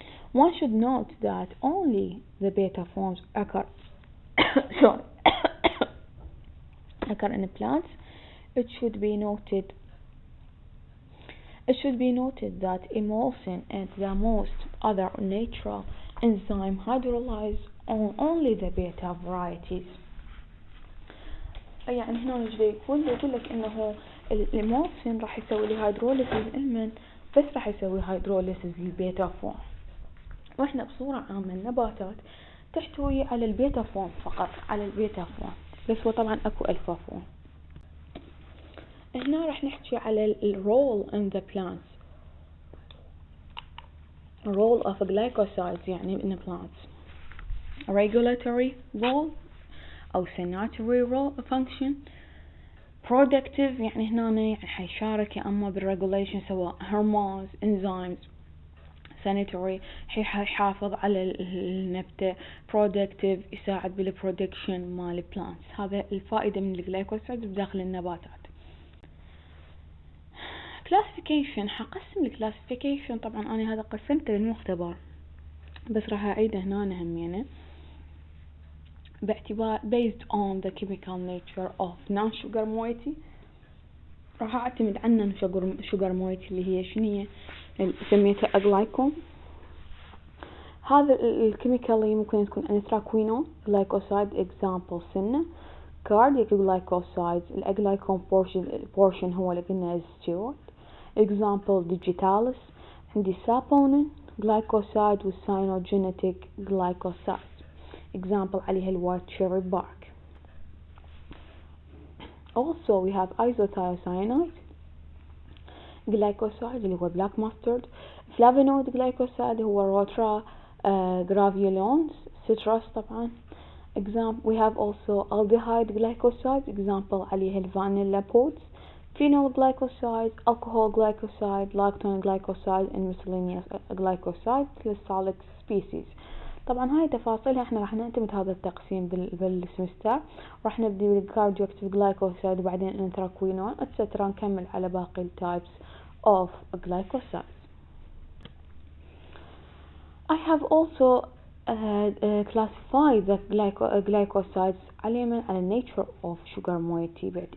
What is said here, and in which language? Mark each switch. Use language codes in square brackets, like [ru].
[en] One should note that only the beta forms occur occur in plants. It should be noted that emulsin and the most other natural enzyme hydrolyze on only the beta varieties. [ar] يعني هنا نجي يقول لك انه الامولسين راح يسوي لي هيدروليسيس المن بس راح يسوي هيدروليسيس للبيتا فورم، واحنا بصورة عامة النباتات تحتوي على البيتا فورم فقط، على البيتا فورم بس، وطبعا اكو الفا فورم. هنا راح نحكي على الرول in the plants، role of glycosides يعني in plants، regulatory role أو sanitary role function، productive يعني هنا يعني حيشارك يا أما بالregulation سواء hormones enzymes، sanitary حيحافظ على النبتة، productive يساعد بالproduction مال plants. هذا الفائدة من الجلايكوسايد بداخل النباتات. classification، حقسم الكلاسيفيكيشن، طبعا أنا هذا قسمته للمختبر بس راح أعيده هنا همينه باعتبار [en] based on the chemical nature of non-sugar moiety. [ar] راح أعتمد عن sugar moiety اللي هي شنية سميتها aglycone. هذا الكيميكالي ممكن تكون anthraquinone glycoside example سنة cardiac glycosides الaglycone portion هو اللي قلنا steroid example digitalis. [en] عندي saponin glycoside والcyanogenetic glycosides example عليها الوايت cherry bark. Also we have isothiocyanate glycoside اللي هو black mustard، flavonoid glycoside هو rotra graveolens citrus طبعا. example we have also aldehyde glycoside example عليها الvanilla pods، phenol glycoside alcohol glycoside lactone glycoside and miscellaneous glycoside lysolic species. [ar] طبعا هاي تفاصيلها احنا راح نعتمد هذا التقسيم بالسمستر، راح نبدي بالكارديوكتيف glycoside وبعدين انثراكوينون etc. نكمل على باقي التايبس of glycosides. [en] I have also classified the glycosides على nature of sugar moiety.